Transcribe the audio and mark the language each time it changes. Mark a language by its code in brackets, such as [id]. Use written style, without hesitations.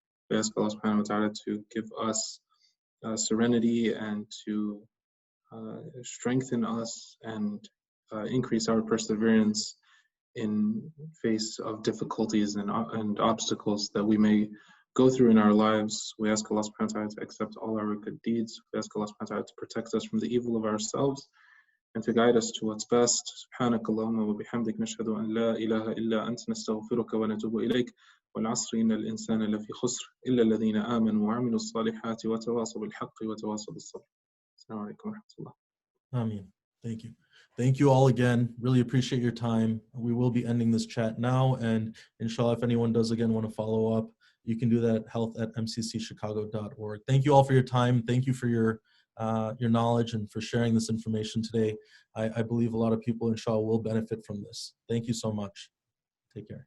[en] We ask Allah subhanahu wa ta'ala to give us serenity and to strengthen us and increase our perseverance in face of difficulties and obstacles that we may go through in our lives. We ask Allah subhanahu wa ta'ala to accept all our good deeds. We ask Allah subhanahu wa ta'ala to protect us from the evil of ourselves and to guide us to what's best. [ar] سبحانك اللهم وبحمدك نشهد أن لا إله إلا أنت نستغفرك ونتوب إليك والعصر إن الإنسان لفي خسر إلا الذين آمنوا وعملوا الصالحات وتواصوا بالحق وتواصوا بالصبر. السلام عليكم ورحمة الله. [en] Ameen. Thank you. Thank you all again. Really appreciate your time. We will be ending this chat now, and inshallah, if anyone does again want to follow up, you can do that at health@mccchicago.org. Thank you all for your time. Thank you for your knowledge and for sharing this information today. I believe a lot of people, inshallah, will benefit from this. Thank you so much. Take care.